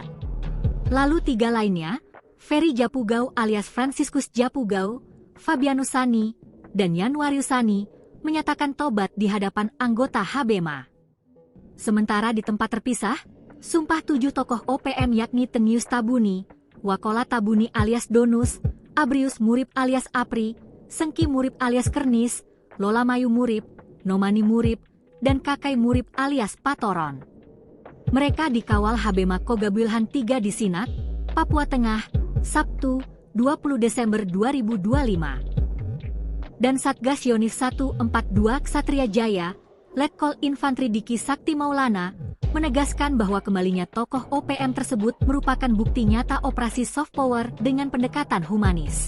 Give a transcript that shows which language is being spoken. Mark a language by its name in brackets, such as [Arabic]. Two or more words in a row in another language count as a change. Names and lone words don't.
[Indonesian] Lalu 3 lainnya, Ferry Japugau alias Franciscus Japugau, Fabianus Sani, dan Yanwarius Sani, menyatakan tobat di hadapan anggota HBMA. Sementara di tempat terpisah, sumpah 7 tokoh OPM yakni Tenius Tabuni, Wakola Tabuni alias Donus, Abrius Murib alias Apri, Sengki Murib alias Kernis, Lola Mayu Murib, Nomani Murib, dan Kakai Murib alias Patoron. Mereka dikawal HBMA Kogabulhan 3 di Sinak, Papua Tengah, Sabtu, 20 Desember 2025. Dan Satgas Yonif 142 Ksatria Jaya, Letkol Infantri Diki Sakti Maulana, menegaskan bahwa kembalinya tokoh OPM tersebut merupakan bukti nyata operasi soft power dengan pendekatan humanis.